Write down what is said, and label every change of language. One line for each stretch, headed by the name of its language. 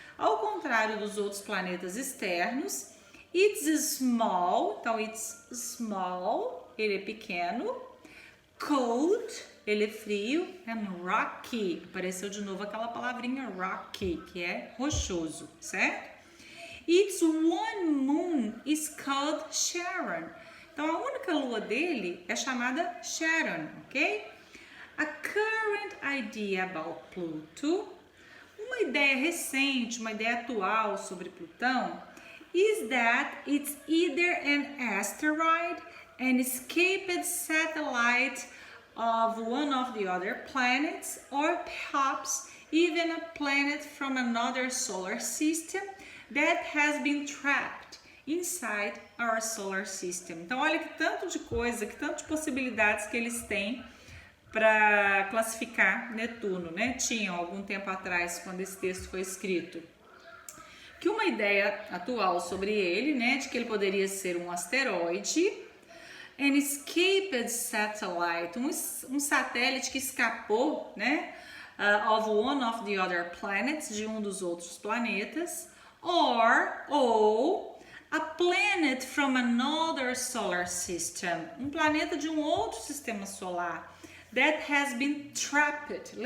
Portuguese: Ao contrário dos outros planetas externos,
English: it's small,
Portuguese: então it's small, ele é pequeno, cold, ele é frio,
English: and rocky,
Portuguese: apareceu de novo aquela palavrinha rocky, que é rochoso, certo?
English: Its one moon is called Charon.
Portuguese: Então, a única lua dele é chamada Charon, ok?
English: A current idea about Pluto,
Portuguese: uma ideia recente, uma ideia atual sobre Plutão,
English: is that it's either an asteroid, an escaped satellite of one of the other planets, or perhaps even a planet from another solar system that has been trapped inside our solar system.
Portuguese: Então, olha que tanto de coisa, que tanto de possibilidades que eles têm para classificar Netuno, né? Tinham algum tempo atrás, quando esse texto foi escrito, que uma ideia atual sobre ele, né, de que ele poderia ser um asteroide,
English: an escaped satellite,
Portuguese: um satélite que escapou, né,
English: of one of the other planets,
Portuguese: de um dos outros planetas, ou
English: a planet from another solar system,
Portuguese: um planeta de um outro sistema solar,
English: that has been trapped.